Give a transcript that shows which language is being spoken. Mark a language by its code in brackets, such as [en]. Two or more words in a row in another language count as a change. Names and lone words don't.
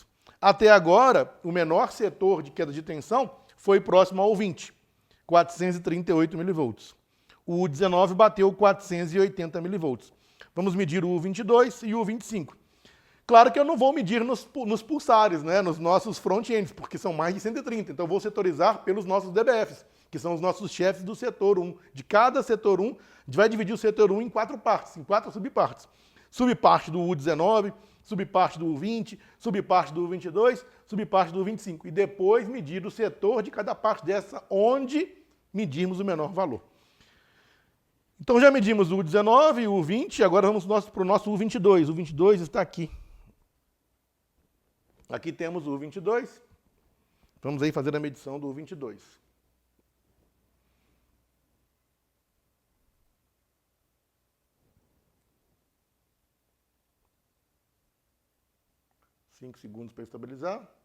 [pt] Até agora, o menor setor de queda de tensão foi próximo ao 20, 438 milivolts. O U19 bateu 480 milivolts. Vamos medir o U22 e o U25. Claro que eu não vou medir nos pulsares, né, nos nossos front-ends, porque são mais de 130. Então, eu vou setorizar pelos nossos DBFs, que são os nossos chefes do setor 1. De cada setor 1, a gente vai dividir o setor 1 em 4 partes, em 4 subpartes. Subparte do U19, subparte do U20, subparte do U22, subparte do U25. E depois medir o setor de cada parte dessa, onde medirmos o menor valor. Então, já medimos o U19 e o U20, agora vamos para o nosso U22. O U22 está aqui. Aqui temos o U22. Vamos aí fazer a medição do U22. Cinco segundos para estabilizar.